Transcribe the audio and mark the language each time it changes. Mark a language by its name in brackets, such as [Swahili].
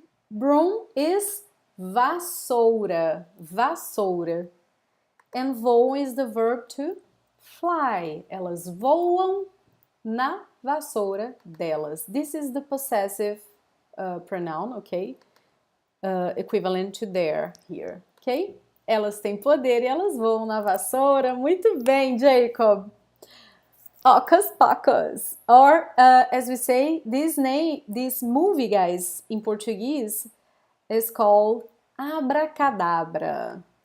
[English] Broom is vassoura, vassoura. And voam is the verb to fly. [Portuguese] Elas voam na vassoura delas. [English] This is the possessive pronoun, okay? Equivalent to there here, okay? [Portuguese] Elas têm poder e elas voam na vassoura. Muito bem, Jacob. Hocus pocus. [English] Or, as we say, this movie, guys, in Portuguese is called Abracadabra.